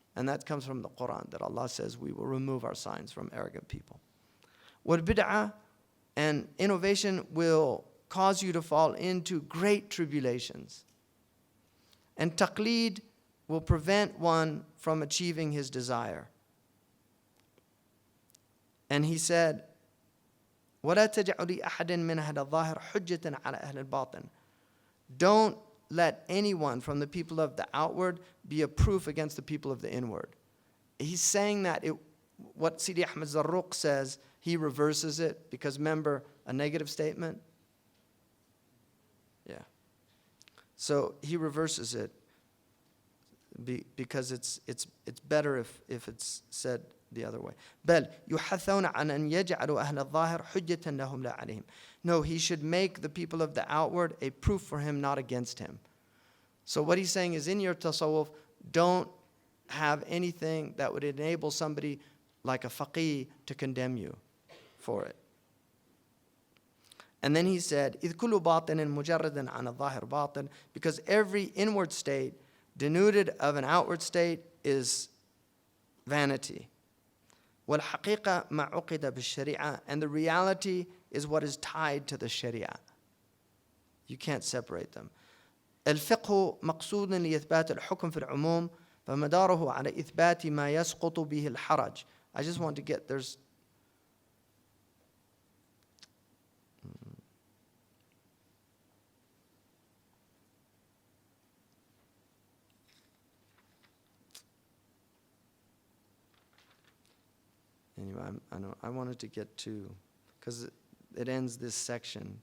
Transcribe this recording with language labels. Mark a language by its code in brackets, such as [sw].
[en] And that comes from the Quran, that Allah says we will remove our signs from arrogant people. وَالْبِدْعَةِ, and innovation will cause you to fall into great tribulations. And taqleed will prevent one from achieving his desire. And he said, [ar] وَلَا تَجْعَلُوا لِأَحَدٍ مِّنْ أَهْلِ الظَّاهِرِ حُجَّةً عَلَى أَهْلِ الْبَاطِنِ. [en] Don't let anyone from the people of the outward be a proof against the people of the inward. He's saying that what Sidi Ahmed Zarruq says, he reverses it, because remember, a negative statement? Yeah. So he reverses it because it's better if it's said the other way. [ar] بل يحثون عن أن يجعلوا أهل الظاهر حجة لهم لا عليهم. [en] No, he should make the people of the outward a proof for him, not against him. So what he's saying is, in your tasawwuf, don't have anything that would enable somebody like a faqih to condemn you for it. And then he said, [ar] إذ كل باطن مجرد عن الظاهر باطن, [en] because every inward state denuded of an outward state is vanity. [ar] والحقيقة ما عقد بالشريعة, [en] and the reality is what is tied to the sharia. You can't separate them. [ar] الفقه مقصود لإثبات الحكم في العموم فمداره على إثبات ما يسقط به الحرج. [en] I just want to get, there's anyway, I wanted to get to, because it ends this section.